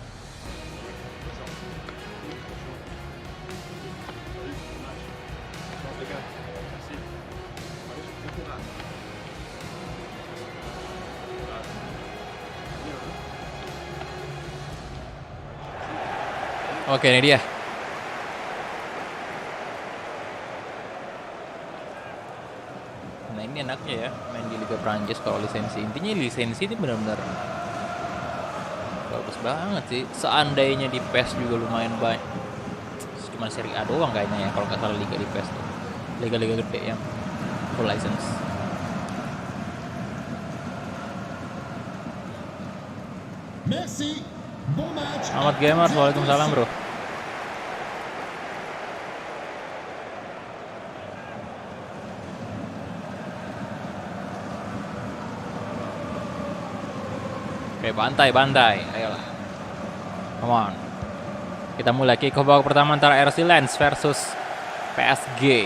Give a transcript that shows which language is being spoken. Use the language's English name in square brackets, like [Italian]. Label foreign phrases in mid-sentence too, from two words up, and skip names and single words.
[French] Bonne chance. Bonne chance. Salut, bon match. Bonne chance les gars. Merci. Allez, bon courage. Courage. Bien, hein. [Indonesian] Oke, ini dia. Nah, ini enaknya ya main di Liga Prancis kalau lisensi. Intinya lisensi ini benar-benar bagus banget sih. Seandainya di PES juga lumayan baik. Cuma Serie A doang kayaknya ya kalau nggak salah liga di PES tuh. Liga-liga gede yang [English] full license. [French] Merci. Bon match. [Indonesian] Selamat gamers, waalaikumsalam bro. Oke, bantai, ayolah. [English] Come on. [Indonesian] Kita mulai [English] kick off [Indonesian] babak pertama antara RC Lens versus PSG.